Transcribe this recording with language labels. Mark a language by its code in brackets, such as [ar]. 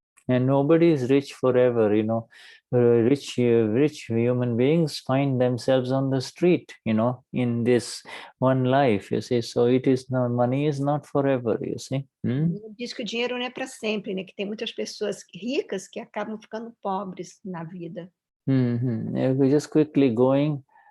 [en] And nobody is rich forever, rich human beings find themselves on the street, in this one life, you see. So money is not forever, you see. [pt] Diz que o dinheiro não é para sempre, né? Que tem muitas pessoas ricas que acabam ficando pobres na vida. [en] We're just quickly going.